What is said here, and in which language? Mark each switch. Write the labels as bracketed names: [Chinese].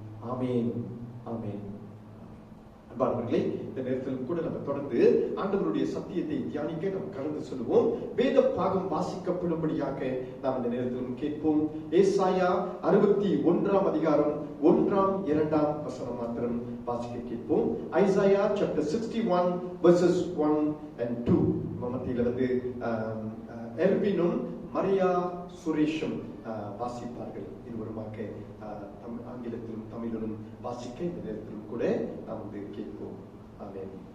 [Tamil] ஆமென், ஆமென். அன்பானவர்களே, இந்த நேரத்தில் கூட நம்ம தொடர்ந்து ஆண்டவருடைய சத்தியத்தை தியானிக்க நாம் கடந்து சொல்லுவோம். வேத பாகம் வாசிக்கப்படும்படியாக நாம் இந்த நேரத்திலும் கேட்போம். ஏசாயா 61 அதிகாரம் 1-2 வசனம் மாத்திரம் வாசிக்க கேட்போம். [English] Isaiah chapter 61 verses 1 and 2. [Tamil] மத்தியில வந்து எர்வினும் மரியா சுரேஷும் வாசிப்பார்கள். இருவருமாக ஆங்கிலத்திலும் தமிழிலும் வாசிக்க இந்த நேரத்திலும் கூட நாம் வந்து கேட்போம். ஆமென்.